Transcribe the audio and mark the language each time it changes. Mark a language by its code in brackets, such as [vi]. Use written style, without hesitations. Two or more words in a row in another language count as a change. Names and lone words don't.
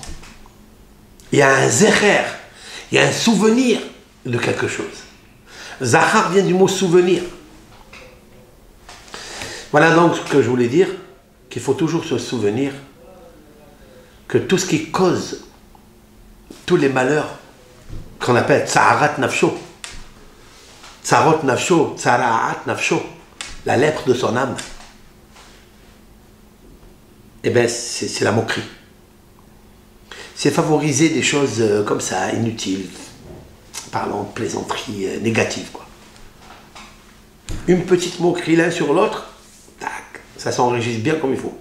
[fr] Il y a un zecher, il y a un souvenir de quelque chose. Zachar vient du mot souvenir. Voilà donc ce que je voulais dire, qu'il faut toujours se souvenir que tout ce qui cause tous les malheurs qu'on appelle [he] צהרת נפשו, צרות נפשו, צרעת נפשו, [fr] la lèpre de son âme, eh bien c'est la moquerie. C'est favoriser des choses comme ça, inutiles, parlant de plaisanterie négative, quoi. Une petite moquerie l'un sur l'autre, tac, ça s'enregistre bien comme il faut.